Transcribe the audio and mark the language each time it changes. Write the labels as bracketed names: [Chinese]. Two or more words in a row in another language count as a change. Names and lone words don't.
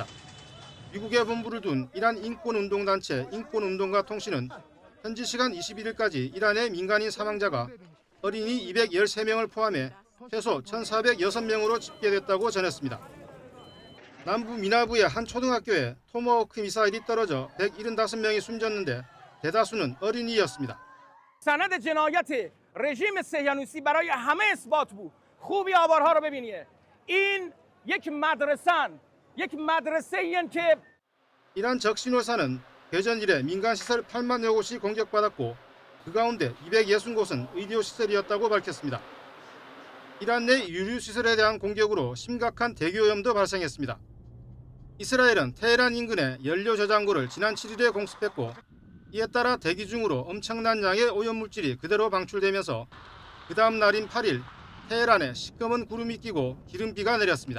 [Korean] 미국에 본부를 둔 이란 인권운동단체 인권운동가 통신은 현지 시간 21일까지 이란의 민간인 사망자가 어린이 213명을 포함해 최소 1,406명으로 집계됐다고 전했습니다. 남부 미나부의 한 초등학교에 토마호크 미사일이 떨어져 175명이 숨졌는데 대다수는 어린이였습니다. [Persian] سند جنایت رژیم صهیونیستی برای همه اثبات بود. خوبی آوارها رو ببینید. این یک مدرسه‌این که [Korean] 이란 적신호사는 개전 이래 민간 시설 8만여 곳이 공격받았고 그 가운데 260곳은 의료시설이었다고 밝혔습니다. 이란 내 유류시설에 대한 공격으로 심각한 대기오염도 발생했습니다. 이스라엘은 테헤란 인근에 연료 저장고를 지난 7일에 공습했고 이에 따라 대기 중으로 엄청난 양의 오염물질이 그대로 방출되면서 그 다음 날인 8일 테헤란에 시꺼먼 구름이 끼고 기름비가 내렸습니다.